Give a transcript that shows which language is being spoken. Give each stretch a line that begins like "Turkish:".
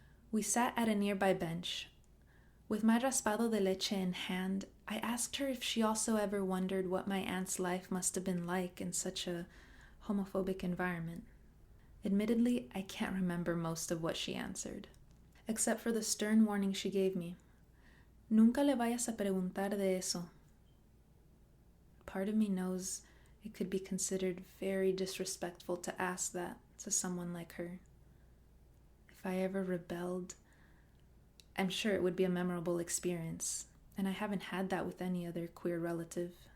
English: We sat at a nearby bench. With my raspado de leche in hand, I asked her if she also ever wondered what my aunt's life must have been like in such a homophobic environment. Admittedly, I can't remember most of what she answered, except for the stern warning she gave me.
Spanish: Nunca le vayas a preguntar de eso.
English: Part of me knows it could be considered very disrespectful to ask that to someone like her. If I ever rebelled, I'm sure it would be a memorable experience, and I haven't had that with any other queer relative.